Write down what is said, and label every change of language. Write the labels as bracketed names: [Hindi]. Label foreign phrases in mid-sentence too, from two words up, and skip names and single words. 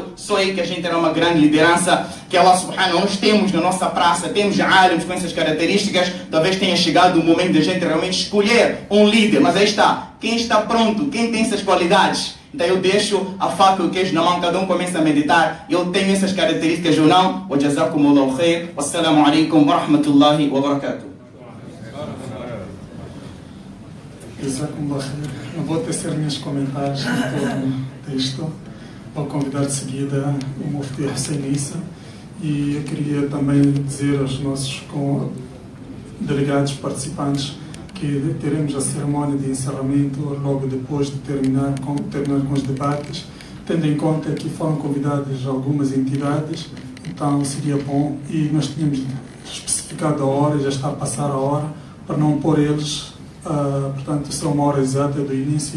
[Portuguese] Só aí que a gente terá uma grande liderança. Que [Arabic] الله سبحانه, [Portuguese] nós temos na nossa praça, temos alims com essas características. Talvez tenha chegado o momento de a gente realmente escolher um líder, mas aí está, quem está pronto, quem tem essas qualidades. Então eu deixo a faca e o queijo na mão, cada um começa a meditar. Eu tenho essas características ou não? [Arabic] وجزاكم الله خير. والسلام عليكم ورحمة الله وبركاته. [Portuguese] Não vou tecer meus comentários em todo o texto. Vou convidar de seguida o Mufti Hussein Issa. E eu queria também dizer aos nossos delegados participantes que teremos a cerimônia de encerramento logo depois de terminar com os debates, tendo em conta que foram convidadas algumas entidades, então seria bom, e nós tínhamos especificado a hora, já está a passar a hora, para não pôr eles, portanto, será uma hora exata do início.